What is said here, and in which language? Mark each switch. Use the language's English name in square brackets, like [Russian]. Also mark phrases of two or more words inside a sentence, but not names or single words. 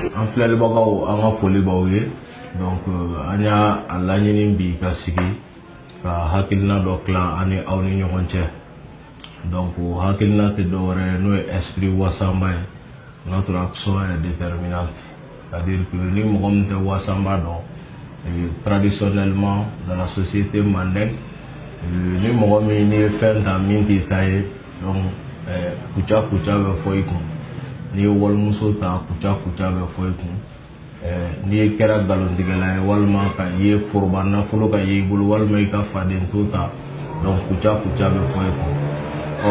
[Bambara] filɛlibagaw an ka foli b'aw ye. Donc an y'a laɲini bi ka sigi ka hakilina dɔ tila ani aw ni ɲɔgɔn cɛ. Donc hakilina tɛ dɔwɛrɛ n'o ye esprit wasanba ye. [French] Notre action est déterminante. C'est-à-dire que [Bambara] ni mɔgɔ min tɛ wasanba dɔn, [French] traditionnellement dans la société mandingue, [Bambara] ni mɔgɔ min ni ye fɛn ta min t'i ta ye, donc kuca kuca bɛ fɔ i kun. N'i ye walimuso ta kuca kuca bɛ fɔ i kun. N'i ye kɛra nkalontigɛla ye walima ka i ye foroba nafolo ka ye i bolo walima i ka faden to ta, donc kuca kuca bɛ fɔ i kun.